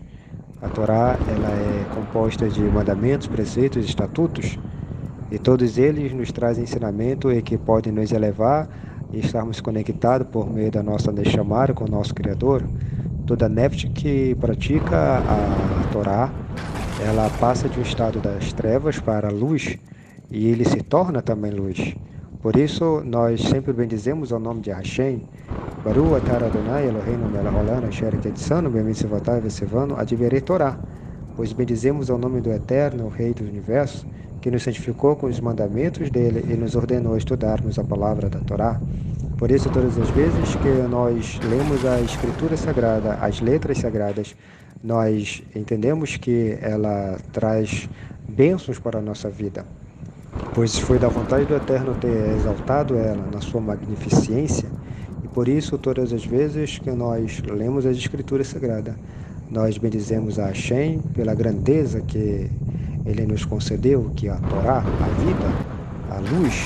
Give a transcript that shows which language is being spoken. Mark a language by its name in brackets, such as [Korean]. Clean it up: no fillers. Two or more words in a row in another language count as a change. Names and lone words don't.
[Portuguese] A Torá ela é composta de mandamentos, preceitos, estatutos, e todos eles nos trazem ensinamento e que podem nos elevar e estarmos conectados por meio da nossa Neshama com o nosso Criador. Toda nefesh que pratica a Torá, ela passa de um estado das trevas para a luz, e ele se torna também luz. Por isso, nós sempre bendizemos ao nome de Hashem, [Hebrew] ברוך אתה אדוני אלוהינו מלך העולם אשר קידשנו במצוותיו וציוונו בדברי תורה, [Portuguese] pois bendizemos ao nome do Eterno, o Rei do Universo, que nos santificou com os mandamentos dele e nos ordenou estudarmos a palavra da Torá. Por isso, todas as vezes que nós lemos a Escritura Sagrada, as letras sagradas, nós entendemos que ela traz bênçãos para a nossa vida, pois foi da vontade do Eterno ter exaltado ela na sua magnificência, e por isso, todas as vezes que nós lemos as Escrituras Sagradas, nós bendizemos a Hashem pela grandeza que ele nos concedeu, que é a Torá, a vida, a luz.